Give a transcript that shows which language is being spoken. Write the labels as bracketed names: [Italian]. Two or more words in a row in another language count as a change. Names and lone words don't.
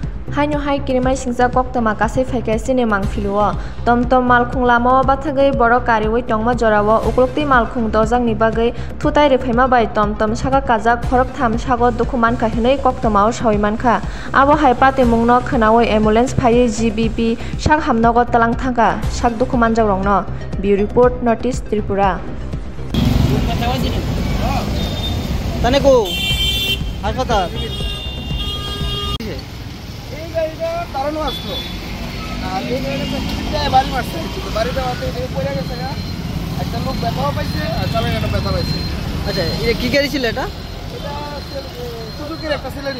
[Kok Borok] Hainu hai kirimai singsa koktama kasai phaikai sini mangphiluo tomtom malkhung lamo bathagai borok kariwi tongma jorao uklukti malkhung dojak ni bagai thutai rephaima bai tomtom saka kajak khorok tham sago dokuman kahinai koktamao sawi mankha abo hai pati mungno khnawi ambulance phai GBP sak hamnogo talang thangka sak dokuman jagrongno Bureau Report Notice Tripura tane ko হাসপাতাল [Bangla] কারণ আসলো আর এই গাড়িটা বাড়ি মারছে বাড়িতে পড়ে গেছে একটা লোক ব্যথাও পাইছে আর চালায় একটা ব্যথা পাইছে। আচ্ছা এটা কি গাড়ি ছিল? এটা সুজুকির একটা সিলেরিও।